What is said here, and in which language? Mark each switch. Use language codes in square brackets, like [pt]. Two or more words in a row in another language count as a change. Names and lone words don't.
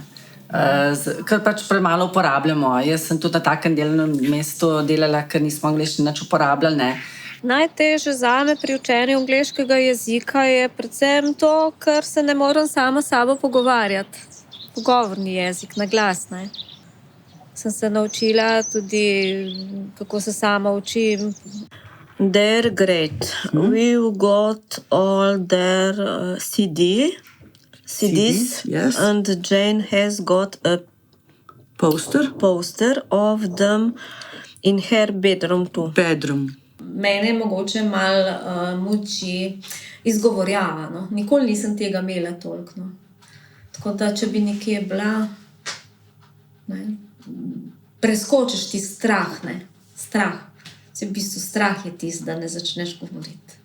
[sl] Ker pač premalo uporabljamo. Jaz sem tudi na takem delovnem mestu delala, ker nismo angleščine nič uporabljali, ne. Najtežje zame pri učenju angleškega jezika je predvsem to, ker se ne morem sama s sabo pogovarjati. Pogovorni jezik, na glas, ne. Sem se naučila tudi, kako se sama učim. [en] They're great. We've got all their CDs, yes. And Jane has got a poster of them in her bedroom too. Bedroom. [sl] Mene mogoče malo muči izgovorjava. No? Nikoli nisem tega imela toliko. No? Tako da, če bi nekje bila, ne, preskočiš ti strah. Ne? Strah. V bistvu strah je tisto, da ne začneš govoriti.